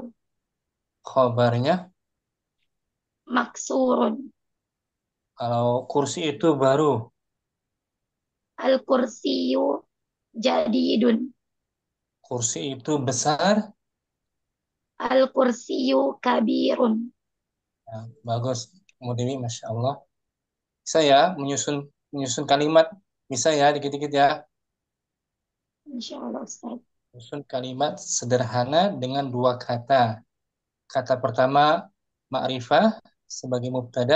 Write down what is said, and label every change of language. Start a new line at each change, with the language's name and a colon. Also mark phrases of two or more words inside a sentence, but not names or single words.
Indonesian: Khobarnya?
Arabic: maksurun.
Indonesian: Kalau kursi itu baru.
Arabic: الكرسي جديد.
Indonesian: Kursi itu besar.
Arabic: الكرسي كبير.
Indonesian: Nah, bagus. Ummu Dewi, Masya Allah. Bisa ya menyusun kalimat. Bisa ya dikit-dikit ya. Insyaallah Ustaz. Menyusun kalimat sederhana dengan 2 kata. Kata pertama ma'rifah sebagai mubtada.